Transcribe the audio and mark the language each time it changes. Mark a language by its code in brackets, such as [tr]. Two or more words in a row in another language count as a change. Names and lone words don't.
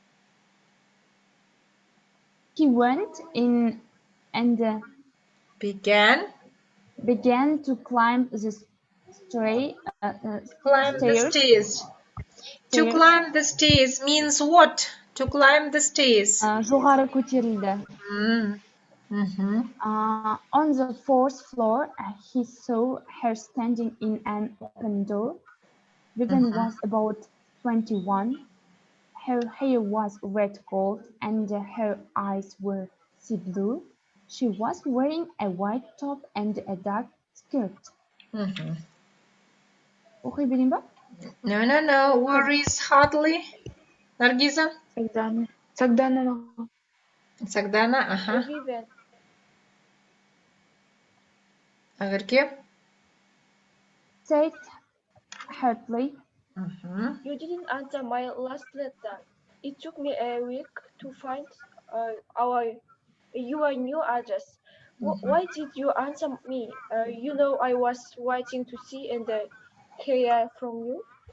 [en] He went in and began to climb the stairs. To climb the stairs means what? To climb the stairs. [kk] Жоғары көтерілді. [en] On the fourth floor, he saw her standing in an open door. Vivian was about 21. Her hair was red gold and her eyes were sea blue. She was wearing a white top and a dark skirt. [kk] Оқи берейін ба? [en] No. Where is Hartley? Наргиза? Сагдана, Vivian. Агарке? Said Hartley. You didn't answer my last letter. It took me a week to find your new address. Why did you answer me? You know I was waiting to see and hear from you.